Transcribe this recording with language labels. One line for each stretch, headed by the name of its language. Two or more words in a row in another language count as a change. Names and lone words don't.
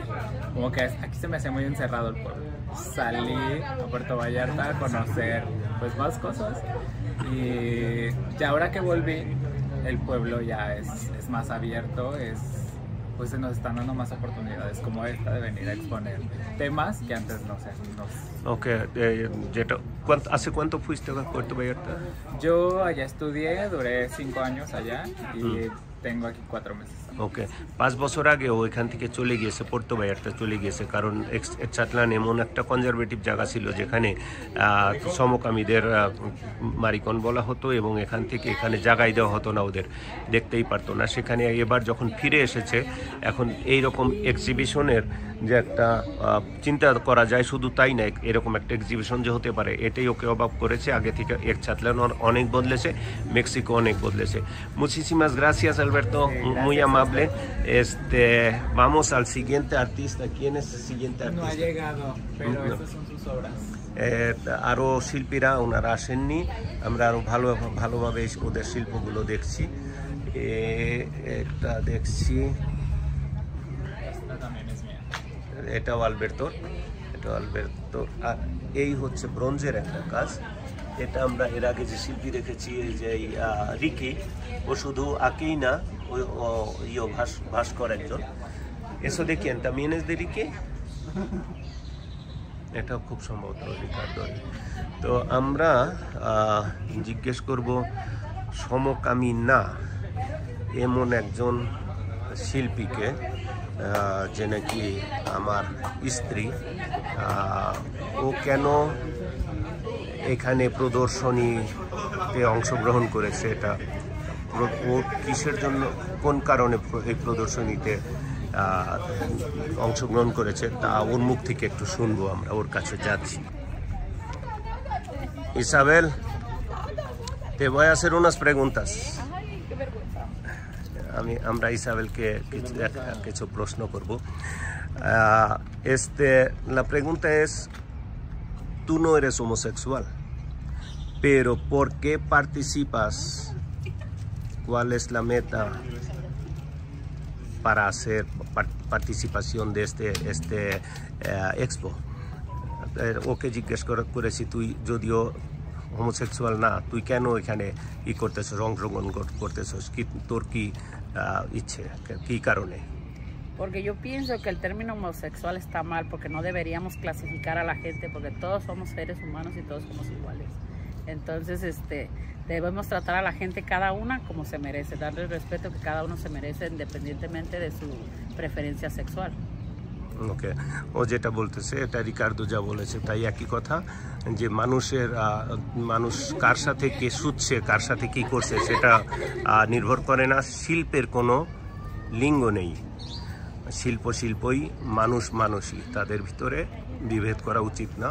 Spanish: Como que aquí se me hacía muy encerrado el pueblo. Salí a Puerto Vallarta a conocer pues más cosas, y ya ahora que volví, el pueblo ya es más abierto, pues se nos están dando más oportunidades como esta de venir a exponer temas que antes no sé. Ok, ¿hace cuánto fuiste a Puerto Vallarta? Yo allá estudié, duré 5 años allá y tengo aquí 4 meses.
Bangla: ওকে, 5 বছর আগে ও এখান থেকে চলে গিয়েছে, পোর্তো ভাইয়ার্তা চলে গিয়েছে, কারণ এটসাটলান এমন একটা কনজারভেটিভ জায়গা ছিল যেখানে সমকামীদের মারিকন বলা হতো, এবং এখানে জায়গায় দেওয়া হতো না, ওদের দেখতেই পারতো না। সেখানে এবার যখন ফিরে এসেছে, এখন এই রকম এক্সিবিশনের যে একটা চিন্তা করা যায়, শুধু তাই না, এরকম একটা এক্সিবিশন যে হতে পারে, এটাই ওকে অবাক করেছে। আগে থেকে এটসাটলান অনেক বদলেছে, মেক্সিকো অনেক বদলেছে।
Spanish: Muchísimas gracias, Alberto, muy amable. Vamos al siguiente artista. ¿Quién es el siguiente artista? No ha llegado, pero estas son sus obras.
Bangla: আরও শিল্পীরা ওনারা আসেননি, আমরা আরও ভালোভাবে ওদের শিল্পগুলো দেখছি। এটা দেখছি, এটাও আলবের্তোর, আর এই হচ্ছে ব্রোঞ্জের একটা কাজ। এটা আমরা এর আগে যে শিল্পী দেখেছি, এই যে রিকি, ও শুধু আঁকেই না, ভাস্কর একজন।
Spanish: Eso de quién también es de Ricky?
Bangla: এটা খুব সম্ভবত রিকার্ডো। তো আমরা জিজ্ঞেস করব সমকামী না এমন একজন শিল্পীকে, যে নাকি আমার স্ত্রী, ও কেন এখানে প্রদর্শনীতে অংশগ্রহণ করেছে, এটা ও কিসের জন্য, কোন কারণে এই প্রদর্শনীতে অংশগ্রহণ করেছে, তা ওর মুখ থেকে একটু শুনবো। আমরা ওর কাছে যাচ্ছি।
Spanish: Isabel, te voy a hacer unas preguntas.
Bangla: আমরা ইসাবেলকে কিছু প্রশ্ন করব।
Spanish: La pregunta es, tú no eres homosexual, pero ¿por qué participas? ¿Cuál es la meta para hacer participación de este expo?
Bangla: ওকে জিজ্ঞেস করেছি তুই যদিও হোমোসেক্সুয়াল না, তুই কেন এখানে ই করতেছস, অংশগ্রহণ করতেছস, কি তোর কি ইচ্ছে, কি কারণে?
Spanish: Porque yo pienso que el término homosexual está mal, porque no deberíamos clasificar a la gente, porque todos somos seres humanos y todos somos iguales. Entonces, debemos tratar a la gente cada una como se merece, darle el respeto que cada uno se merece independientemente de su preferencia sexual.
Bangla: ওকে, ও যেটা বলতেছে এটা রিকার্ডো যা বলেছে তাই একই কথা, যে মানুষ কার সাথে কে শুচ্ছে, কার সাথে কি করছে সেটা নির্ভর করে না। শিল্পের কোনো লিঙ্গ নেই, শিল্পই, মানুষই, তাদের ভিতরে বিভেদ করা উচিত না।